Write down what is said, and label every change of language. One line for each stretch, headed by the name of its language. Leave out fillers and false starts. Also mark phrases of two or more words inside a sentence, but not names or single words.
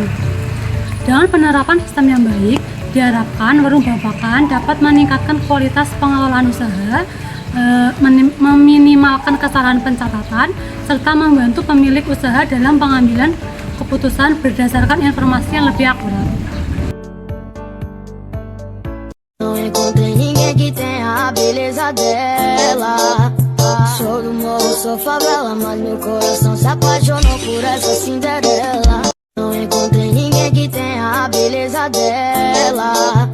Indonesian: Dengan penerapan sistem yang baik, diharapkan warung babakan dapat meningkatkan kualitas pengelolaan usaha, meminimalkan kesalahan pencatatan, serta membantu pemilik usaha dalam pengambilan keputusan berdasarkan informasi yang lebih akurat.
Portuguese: Não encontrei ninguém que tenha a beleza dela. Sou do morro, sou favela, mas meu coração se apaixonou por essa Cinderela. Não encontrei ninguém que tenha a beleza dela.